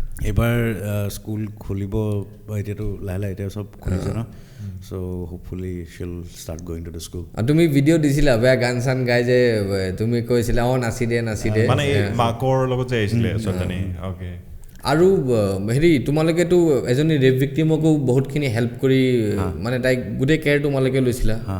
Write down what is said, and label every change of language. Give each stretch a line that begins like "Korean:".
Assamese: এইবাৰ স্কুল খুলিব, এতিয়াতো লাহে লাহে এতিয়া চব খুলিছে ন,
English: so hopefully she'll start going to the school.
Assamese: তুমি ভিডিঅ' দিছিলা বেয়া গান চান গাই যে, তুমি কৈছিলা নাচি দে মানে মাকৰ লগত যে আহিছিলে ছোৱালীজনী। অ'কে। আৰু হেৰি তোমালোকেতো এজনী ৰেপ ভিক্টিমকো বহুতখিনি হেল্প কৰি, মানে তাইক গোটেই কেয়াৰ তোমালোকে লৈছিলা।